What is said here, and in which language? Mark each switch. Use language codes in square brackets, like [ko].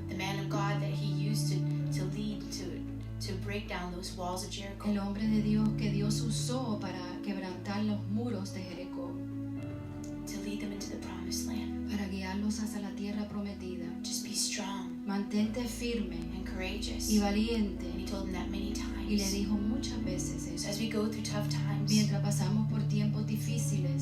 [en] The man of God that He used to lead, to break down those walls of Jericho. [es] El hombre de Dios que Dios usó para quebrantar los muros de Jericó, [en] To lead them into the promised land. [es] para guiarlos hacia la tierra prometida. [en] Just be strong. [es] Mantente firme [en] and courageous. [es] y valiente. [en] And he told them that many [es] Y le [en] times. [es] dijo muchas veces [en] So [es] eso. [en] as we go through tough times [es] Mientras pasamos por tiempos difíciles